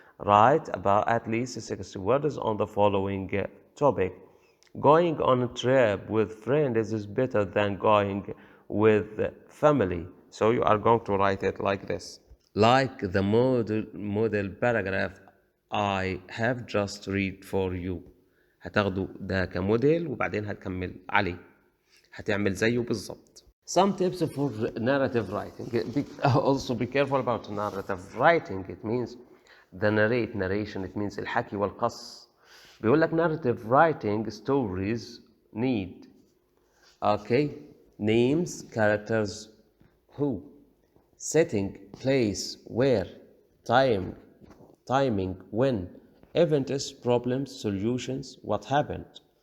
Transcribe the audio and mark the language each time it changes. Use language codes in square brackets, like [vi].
[en] Write about at least 60 words on the following topic. Going on a trip with friends is better than going with family. So you are going to write it like this. Like the model paragraph I have just read for you. [ar] هتاخده ده كموديل وبعدين هتكمل عليه. هتعمل زيه بالظبط. [en] Some tips for narrative writing. Also be careful about narrative writing. It means the narration. It means [ar] الحكي والقص. بيقول لك [en] narrative writing stories need names, characters, who, setting, place, where, timing, when, events, problems, solutions, what happened.